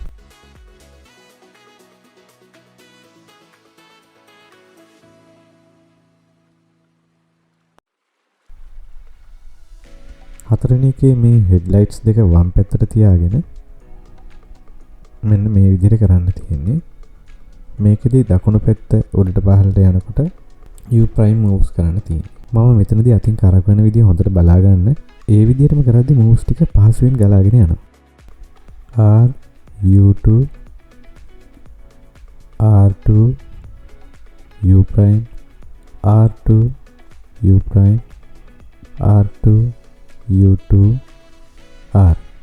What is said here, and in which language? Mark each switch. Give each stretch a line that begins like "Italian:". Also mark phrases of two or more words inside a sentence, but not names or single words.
Sinhala: හතරවෙනි එකේ මේ හෙඩ්ලයිට්ස් දෙක වම් පැත්තට තියාගෙන මෙන්න මේ විදිහට කරන්න තියෙන්නේ. මේකෙදී දකුණු පැත්ත උඩට පහළට යනකොට
English: U prime moves
Sinhala: කරන්න තියෙන්නේ. මම මෙතනදී අතින් කරකවන විදිය හොඳට බලා ගන්න. ඒ විදිහටම කරද්දී moves ටික පහසුවෙන් ගලාගෙන යනවා.
English: R U2 R2 U prime R2 U prime R2 U2 R.